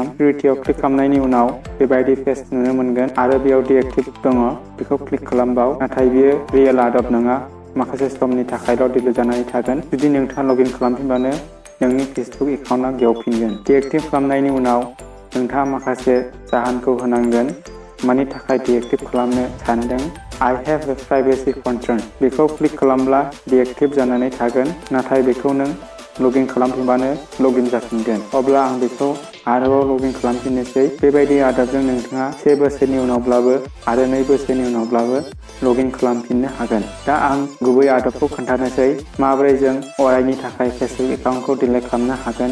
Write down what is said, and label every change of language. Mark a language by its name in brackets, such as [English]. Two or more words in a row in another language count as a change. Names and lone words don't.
[Bodo] सिकिउरिटियाव क्लिक खालामनायनि उनाव बेबायदि पेज नुनो मोनगोन आरो बेयाव डिएक्टिभ दङ, बेखौ क्लिक खालामबाव। नाथाय बियो रियेल आदब नङा, माखासे समनि थाखायल' डिलीट जानानै थागोन। जुदि नोंथाङा लगइन खालामफिनबानो नोंनि फेसबुक एकाउन्टआ गेवफिनगोन। डिएक्टिभ खालामनायनि उनाव नोंथाङा माखासे जाहोनखौ होनांगोन मानि थाखाय डिएक्टिभ खालामनो सानदों। [English] I have a privacy concern। [Bodo] बेखौ क्लिक खालामब्ला डिएक्टिभ जानानै थागोन, नाथाय बेखौ नों लगइन खालामफिनबानो लगइन जाफिनगोन। अब्ला आं बेखौ आरोबाव लगइन खालामफिननोसै। बेबायदि आदबजों नोंथाङा 1 बोसोरनि उनावब्लाबो आरो 2 बोसोरनि उनावब्लाबो लगइन खालामफिननो हागोन। दा आं गुबै आदबखौ खोन्थानोसै माबोरै जों अरायनि थाखाय फेसबुक एकाउन्टखौ डिलीट खालामनो हागोन।